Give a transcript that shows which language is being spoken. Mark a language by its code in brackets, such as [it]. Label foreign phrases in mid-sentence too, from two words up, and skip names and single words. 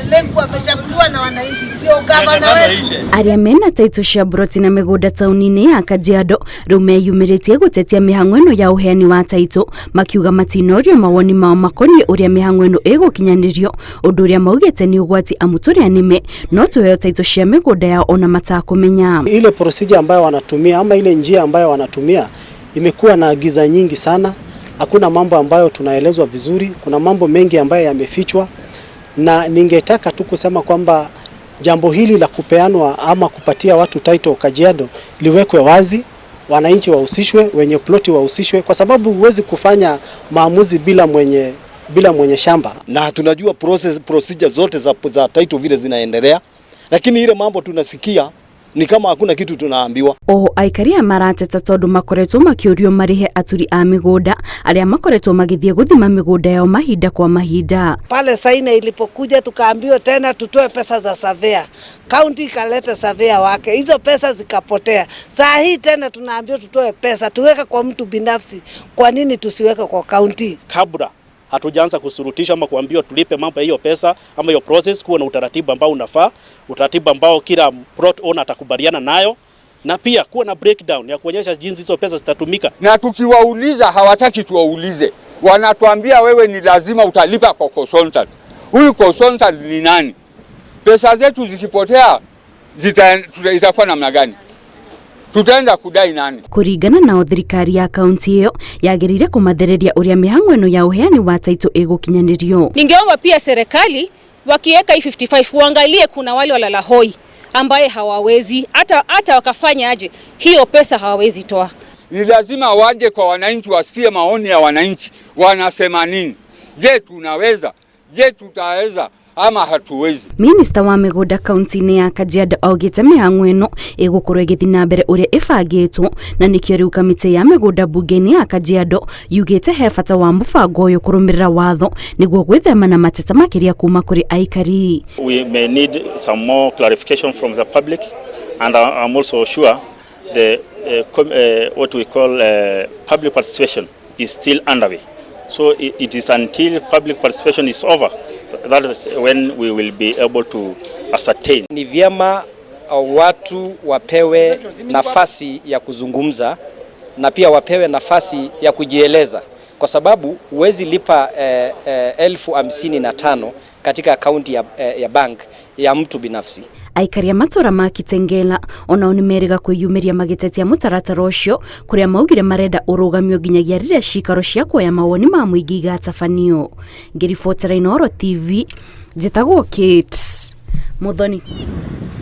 [sw] Lengu amechaguliwa na wananchi, sio gavana wetu. [ki] Arĩa mena taito cia broti na mĩgũnda taũni-inĩ ya Kajiado rĩu meyumĩrĩtie gũtetia mĩhang'o ĩno ya ũheani wa taito, makiuga matinorio mawoni mao makoniĩ ũrĩa mĩhang'o ĩno ĩgũkinyanĩrio, ũndũ ũrĩa maugĩte nĩ ũgwati amu tũrĩa nĩme no tũheo taito cia mĩgũnda yao ona matakũmenya. [sw] Ile procedure ambayo wanatumia ama ile njia ambayo wanatumia imekuwa na giza nyingi sana. Hakuna mambo ambayo tunaelezwa vizuri, kuna mambo mengi ambayo yamefichwa, na ningetaka tu kusema kwamba jambo hili la kupeanwa ama kupatia watu Taito Kajiado liwekwe wazi, wananchi wahusishwe, wenye ploti wahusishwe, kwa sababu huwezi kufanya maamuzi bila mwenye shamba. Na tunajua procedure zote za Taito vile zinaendelea, lakini ile mambo tunasikia ni kama hakuna kitu tunaambiwa. [ki] Aikaria marateta tondu makoretwo makĩũrio marihe aturi a mĩgũnda arĩa makoretwo magĩthiĩ gũthima mĩgũnda yao mahinda kwa mahinda. [sw] Pale saina ilipokuja tukaambiwa tena tutoe pesa za surveyor. County ikaleta surveyor wake. Hizo pesa zikapotea. Saa hii tena tunaambiwa tutoe pesa tuweke kwa mtu binafsi. Kwa nini tusiweke kwa county? Kabla hatujaanza kusurutisha ama kuambiwa tulipe mambo ya hiyo pesa ama hiyo process, kuwa na utaratibu ambao unafaa, utaratibu ambao kila [en] plot owner [sw] atakubaliana nayo, na pia kuwa na breakdown ya kuonyesha jinsi hizo pesa zitatumika. Na tukiwauliza hawataki tuwaulize, wanatuambia wewe ni lazima utalipa kwa consultant. Huyu consultant ni nani? Pesa zetu zikipotea itakuwa namna gani? Tutaenda kudai nani? [ki] Kuringana na thirikari ya kaunti hiyo yagĩrĩire kũmathereria ũrĩa mĩhang'o ĩno ya ũheani wa taito ĩgũkinyanĩrio. [sw] Ningeomba pia serikali wakiweka 55 uangalie kuna wale walala hoi ambaye hawawezi hata wakafanya aje hiyo pesa hawawezi toa. Ni lazima waje kwa wananchi wasikie maoni ya wananchi wanasema nini. Je, tunaweza? Je, tutaweza? Ama hatuwezi. [ki] Minister wa mĩgũnda kaunti-inĩ ya Kajiado augĩte mĩhang'o ĩno ĩgũkorwo ĩgĩthiĩ na mbere ũrĩa ĩbangĩtwo, na nĩkĩo rĩu kamĩtĩ ya mĩgũnda bunge-inĩ ya Kajiado yugĩte he bata wa mũbango ũyũ kũrũmĩrĩra watho nĩguo gwĩthema na mateta makĩria kuma kũrĩ aikari. [en] We may need some more clarification from the public, and I'm also sure the what we call public participation is still underway. So it is until public participation is over that is when we will be able to ascertain. [sw] Ni vyema watu wapewe nafasi ya kuzungumza na pia wapewe nafasi ya kujieleza, kwa sababu huwezi lipa 55,000 katika akaunti ya bank ya mtu binafsi. [ki] Aikaria matora ma Kitengela onao nĩmeriga kwĩyumĩria magĩtetia mũtaratara ũcio kũrĩa maugire marenda ũrũgamio nginyagia rĩrĩa cikaro cia kuoya mawoni ma mũingĩ igatabanio. Ngĩribotera Inooro TV, njĩtagwo Kate Muthoni.